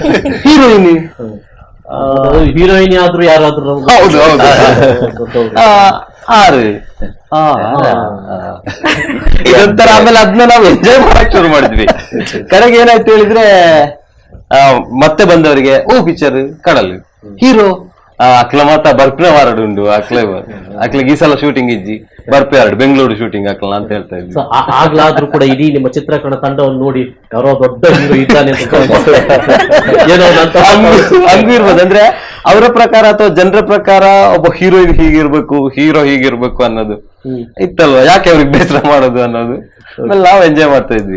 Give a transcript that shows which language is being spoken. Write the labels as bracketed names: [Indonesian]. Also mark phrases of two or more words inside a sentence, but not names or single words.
[Kannada] ಹೀರೋಯಿನ್ ಆದ್ರೂ ಯಾರಾದ್ರೂ ಹೌದು ಆರು ಇದೊಂಥರ. ಆಮೇಲೆ ಅದನ್ನ ನಾವು ಎಂಜಾಯ್ ಮಾಡಕ್ ಶುರು ಮಾಡಿದ್ವಿ. ಕಡೆಗೆ ಏನಾಯ್ತು ಹೇಳಿದ್ರೆ, ಮತ್ತೆ ಬಂದವರಿಗೆ [Tulu] ಓ ಪಿಕ್ಚರ್ ಕಡಲು ಹೀರೋ ಅಕ್ಲ ಮಾತ ಬರ್ಪಿನ ವಾರಡು ಉಂಡು, ಅಕ್ಲಿಗೆ ಈ ಸಲ ಶೂಟಿಂಗ್ ಇಜ್ಜಿ ಬರ್ಪಿ ಹಾರಡು ಬೆಂಗಳೂರು ಶೂಟಿಂಗ್ ಹಾಕಲ್ಲ [Kannada] ಅಂತ ಹೇಳ್ತಾ ಇದ್ವಿ. ಆಗ್ಲಾದ್ರೂ ಕೂಡ ಇಡೀ ನಿಮ್ಮ ಚಿತ್ರಕರಣ ತಂಡವನ್ನು ನೋಡಿ ಯಾರೋ ದೊಡ್ಡ ಹೀರೋ ಇದ್ದಾನೆ ಹಂಗೂ ಇರ್ಬೋದು. ಅಂದ್ರೆ ಅವರ ಪ್ರಕಾರ ಅಥವಾ ಜನರ ಪ್ರಕಾರ ಒಬ್ಬ ಹೀರೋಯಿನ್ ಹೀಗಿರ್ಬೇಕು, ಹೀರೋ ಹೀಗಿರ್ಬೇಕು ಅನ್ನೋದು ಇತ್ತಲ್ವಾ, ಯಾಕೆ ಅವ್ರಿಗೆ ಬೇಸರ ಮಾಡೋದು ಅನ್ನೋದು ನಾವು ಎಂಜಾಯ್ ಮಾಡ್ತಾ ಇದ್ವಿ.